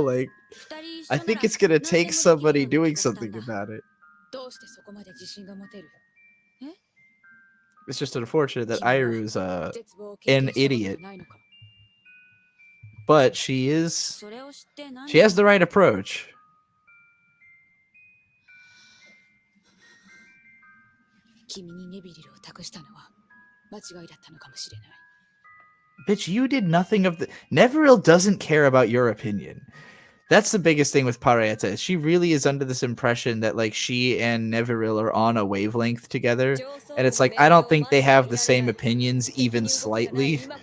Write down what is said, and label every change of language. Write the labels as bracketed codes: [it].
[en] Like, I think it's gonna take somebody doing something about it. It's just unfortunate that Iru's an idiot. But she has the right approach. [ja] 君にネビリルを託したのは間違いだったのかもしれない。 [en] Bitch, you did nothing of the. Neville doesn't care about your opinion. That's the biggest thing with Paraietta. She really is under this impression that like she and Neviril are on a wavelength together, and it's like I don't think they have the same opinions even slightly.